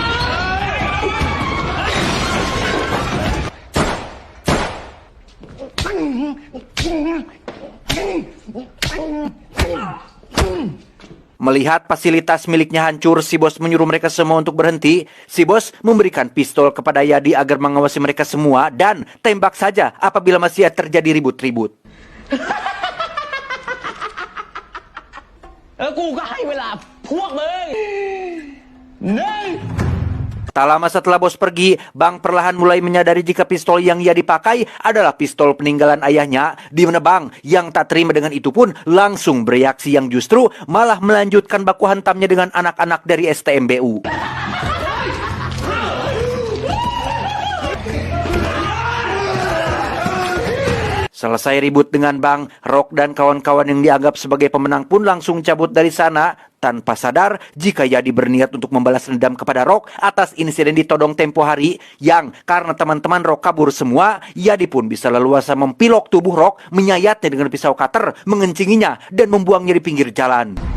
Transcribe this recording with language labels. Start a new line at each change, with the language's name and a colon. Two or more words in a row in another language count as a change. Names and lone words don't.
Indonesian: Melihat fasilitas miliknya hancur, si bos menyuruh mereka semua untuk berhenti. Si bos memberikan pistol kepada Yadi agar mengawasi mereka semua dan tembak saja apabila masih terjadi ribut-ribut.
Thai: กูก็ให้เวลาพวกมึงหนึ่ง
Indonesian: Tak lama setelah bos pergi, Bang perlahan mulai menyadari jika pistol yang ia dipakai adalah pistol peninggalan ayahnya. Di mana Bang yang tak terima dengan itu pun langsung bereaksi yang justru malah melanjutkan baku hantamnya dengan anak-anak dari STMBU. Selesai ribut dengan Bang, Rock dan kawan-kawan yang dianggap sebagai pemenang pun langsung cabut dari sana tanpa sadar jika Yadi berniat untuk membalas dendam kepada Rock atas insiden di Todong tempo hari yang karena teman-teman Rock kabur semua, Yadi pun bisa leluasa mempilok tubuh Rock, menyayatnya dengan pisau cutter, mengencinginya dan membuangnya di pinggir jalan.